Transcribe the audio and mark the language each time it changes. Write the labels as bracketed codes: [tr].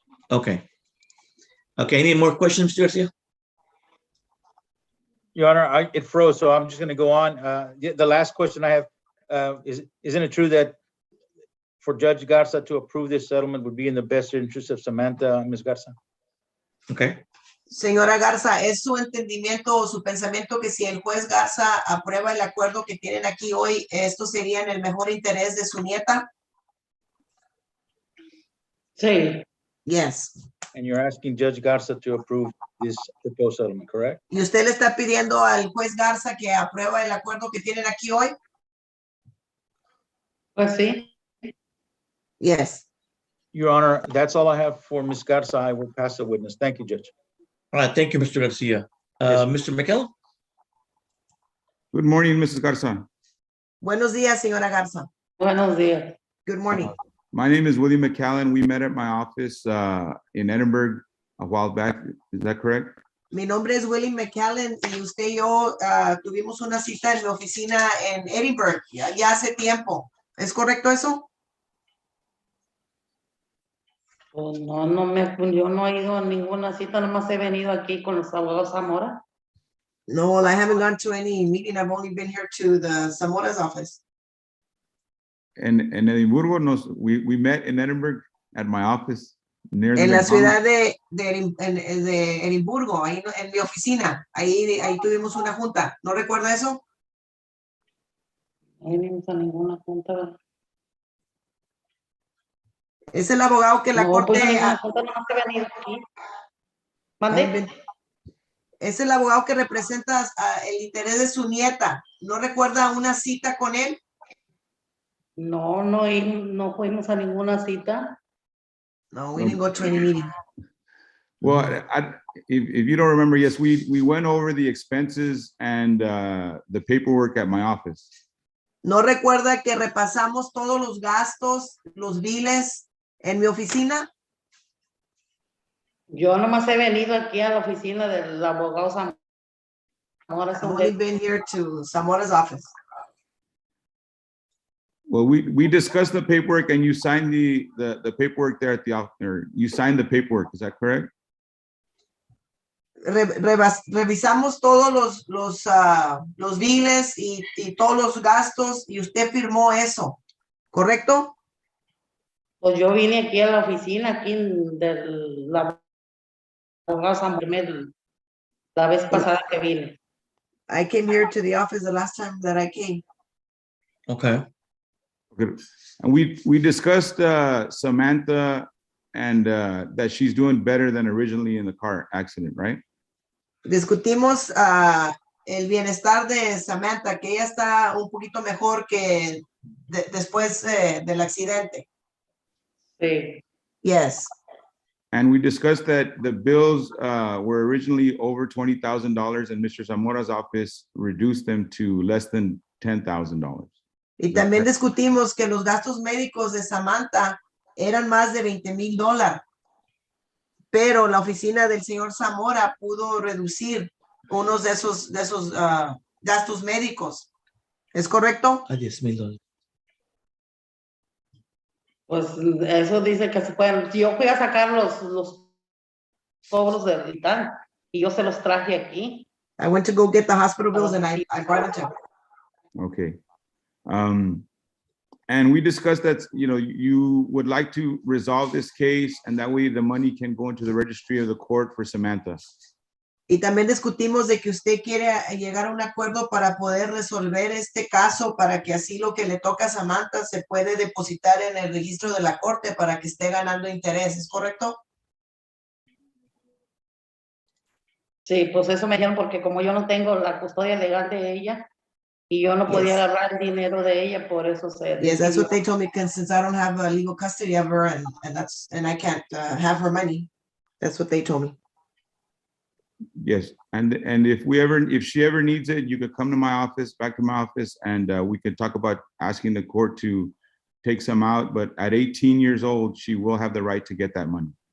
[en] Okay. Okay, any more questions, Mr. Garcia? Your Honor, it froze, so I'm just going to go on. The last question I have, isn't it true that for Judge Garza to approve this settlement would be in the best interest of Samantha, Ms. Garza? Okay, [es] Señora Garza, ¿es su entendimiento o su pensamiento que si el juez Garza aprueba el acuerdo que tienen aquí hoy, esto sería en el mejor interés de su nieta? sí, [en] Yes. And you're asking Judge Garza to approve this proposed settlement, correct? [es] ¿Y usted le está pidiendo al juez Garza que aprueba el acuerdo que tienen aquí hoy? pues sí. [en] Yes. Your Honor, that's all I have for Ms. Garza. I will pass the witness. Thank you, Judge. all right, thank you, Mr. Garcia. Yes. Mr. McCallum? Good morning, Mrs. Garza. [es] Buenos días, señora Garza. Buenos días. [en] Good morning. My name is William McCallan. We met at my office in Edinburgh a while back. Is that correct? [es] Mi nombre es Willie McCallan y usted y yo tuvimos una cita en mi oficina en Edinburgh ya hace tiempo. ¿Es correcto eso? Pues no, yo no he ido a ninguna cita, nomás he venido aquí con los abogados Zamora. [en] No, I haven't gone to any meeting. I've only been here to the Zamora's office. [es] En Edimburgo, [en] we met in Edinburgh at my office near the [es] En la ciudad [en] McDonald's. [es] de Edimburgo, ahí en mi oficina. Ahí tuvimos una junta. ¿No recuerda eso? No vinimos a ninguna junta. ¿verdad? Es el abogado que la No, corte. pues a ninguna junta, nomás he venido aquí. ¿Mande? Es el abogado que representa el interés de su nieta. ¿No recuerda una cita con él? No, no fuimos a ninguna cita. [en] No, we didn't go to any meeting. Well, if you don't remember, yes, we went over the expenses and the paperwork at my office. [es] ¿No recuerda que repasamos todos los gastos, los biles en mi oficina? Yo nomás he venido aquí a la oficina del abogado Zamora. [en] I've only been here to Zamora's office. Well, we discussed the paperwork and you signed the paperwork there at the office, or you signed the paperwork, is that correct? [es] Revisamos todos los biles y todos los gastos y usted firmó eso, ¿correcto? Pues yo vine aquí a la oficina, aquí del abogado Zamora, la vez pasada que vine. [en] I came here to the office the last time that I came. Okay. Okay. And we discussed Samantha and that she's doing better than originally in the car accident, right? [es] Discutimos el bienestar de Samantha, que ella está un poquito mejor que después del accidente. Sí. [en] Yes. And we discussed that the bills were originally over $20,000 and Mr. Zamora's office reduced them to less than $10,000. [es] Y también discutimos que los gastos médicos de Samantha eran más de $20,000, pero la oficina del señor Zamora pudo reducir unos de esos gastos médicos. ¿Es correcto? A $10,000. Pues eso dice que se pueden. Yo fui a sacar los cobros del hospital y yo se los traje aquí. [en] I went to go get the hospital bills and I brought it to him. Okay. And we discussed that, you would like to resolve this case and that way the money can go into the registry of the court for Samantha. [es] Y también discutimos de que usted quiere llegar a un acuerdo para poder resolver este caso, para que así lo que le toca a Samantha se puede depositar en el registro de la corte para que esté ganando interés, ¿es correcto? Sí, pues eso me dijeron porque como yo no tengo la custodia legal de ella y yo no podía agarrar el dinero de ella, por eso se [en] Yes, that's [es] decidió. [en] what they told me, because since I don't have a legal custody of her and I can't have her money. That's what they told me. Yes, and if she ever needs it, you could come to my office, back to my office, and we could talk about asking the court to take some out, but at 18 years old, she will have the right to get that money.